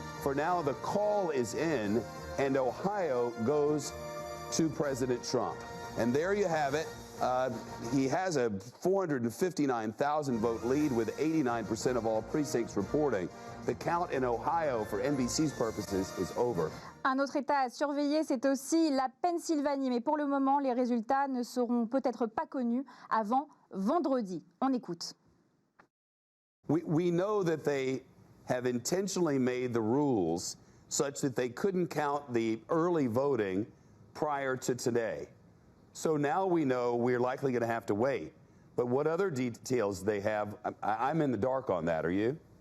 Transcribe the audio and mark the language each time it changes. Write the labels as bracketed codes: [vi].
[en] For now, the call is in, and Ohio goes to President Trump. And there you have it. He has a 459,000 vote lead with 89% of all precincts reporting. The count in Ohio for NBC's purposes is over. [fr] Un autre État à surveiller, c'est aussi la Pennsylvanie. Mais pour le moment, les résultats ne seront peut-être pas connus avant vendredi. On écoute. [en] We know that they have intentionally made the rules such that they couldn't count the early voting prior to today. So now we know we're likely going to have to wait. But what other details they have, I'm in the dark on that. Are you?